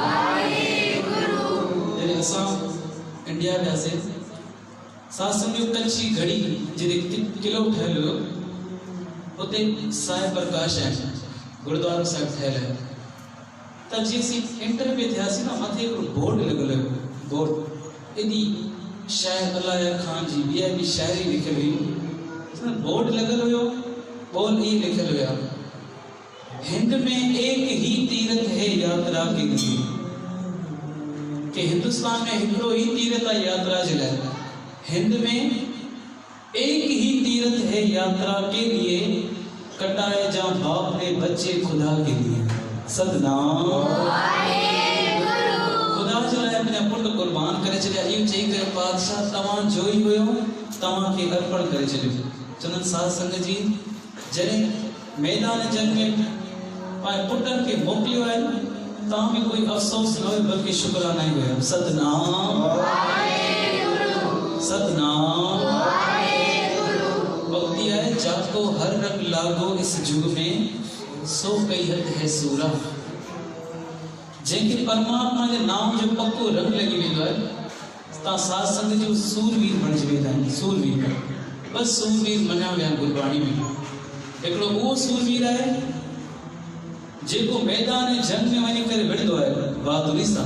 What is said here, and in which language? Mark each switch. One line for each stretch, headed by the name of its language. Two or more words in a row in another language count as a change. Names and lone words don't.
Sindhi: जॾहिं असां इंडिया वियासीं, सासंग जो कच्छी घड़ी जिते किलो ठहियल हुयो, उते साई प्रकाश आहे, गुरुद्वारो साहिब ठहियल आहे। त जीअं असीं एंटर पे थियासीं न, मथे हिकिड़ो बोर्ड लॻल हुयो, बोर्ड एॾी शायर अलाया खान जी ॿी शायरी लिखियल हुई। बोर्ड लॻल हुयो, बोल इहे लिखियल हुया,
Hindi: हिंद में एक ही तीर्थ है यात्रा के लिए,
Sindhi: कि हिंदुस्तान में हिकिड़ो ही तीर्थ आहे यात्रा जे लाइ।
Hindi: हिंद में एक ही तीर्थ है यात्रा के लिए, कटाए जा बाप ने बच्चे खुदा के लिए सतनाम।
Sindhi: खुदा जे लाइ अपना पुट कुर्बान करे छॾिया। इहो चई करे पातशाह तव्हां जो ई हुयो, तव्हांखे अर्पण करे छॾियो। चवंदनि साध संगत जी जॾहिं मैदान जंग में पंहिंजे पुटनि खे मोकिलियो आहे, तव्हां बि कोई अफ़सोस न हुयो बल्कि शुक्राना ई हुया सतनाम सतनाम।
Hindi: भक्ति है जाको हर रंग लागो इस जुग में, सो कई हद है सूरा।
Sindhi: जंहिंखे परमात्मा जे नाम जो पक्को रंग लगी वेंदो आहे, तव्हां साध संगत जो सूरवीर बणिजी वेंदा आहिनि। सूरवीर बस सूरवीर मञा विया गुरबाणी में। हिकिड़ो उहो सूरवीर आहे जेको मैदान जंग में वञी करे विढ़ंदो आहे बहादुरी सां।